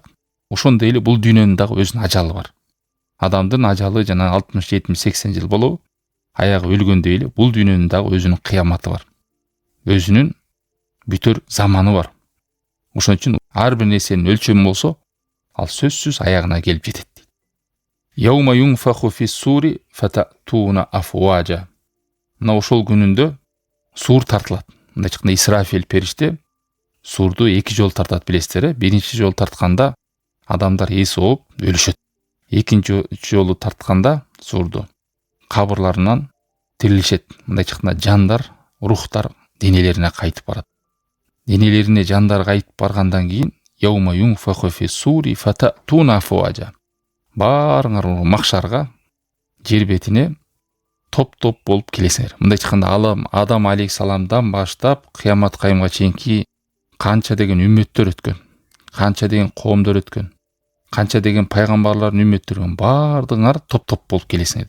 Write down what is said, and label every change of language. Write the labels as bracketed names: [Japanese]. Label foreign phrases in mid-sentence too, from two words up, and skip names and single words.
[Kyrgyz] Ошондой эле бул дүйнөнүн дагы өзүнүн ажалы бар. Адамдын ажалы жана 60, 70, 80 жыл болобу, аягы өлгөндөй эле бул дүйнөнүн дагы өзүнүн кыяматы бар. Өзүнүн бүтөр заманы бар. Ошон үчүн ар бир нерсенин өлчөмү болсо, ал сөзсүз аягына келип жетет. [Arabic] يوم ينفخ في الصور فتأتون أفواجا. [Kyrgyz] Мына ошол күнүндө сур тартылат. Мындай чыкканда Исрафил периште сурду 2 жолу тартат, билесиздер. Биринчи жолу тартканда адамдар эс ооп өлүшөт. Экинчи жолу тартканда сурду кабырларынан тирилишет. Мындай чыкканда жандар, рухтар денелерине кайтып барат. Денелерине жандар кайтып баргандан кийин [Arabic] يوم ينفخ في الصور فتأتون أفواجا. [Kyrgyz] Баарыңар махшарга, жер бетине топ-топ болуп келесиңер. Мындай чыкканда Адам алейхиссаламдан баштап кыямат кайымга чейинки канча деген үммөттөр өткөн, канча деген коомдор өткөн, канча деген пайгамбарлардын үммөттөрү өткөн, баардыгыңар топ-топ болуп келесиңер.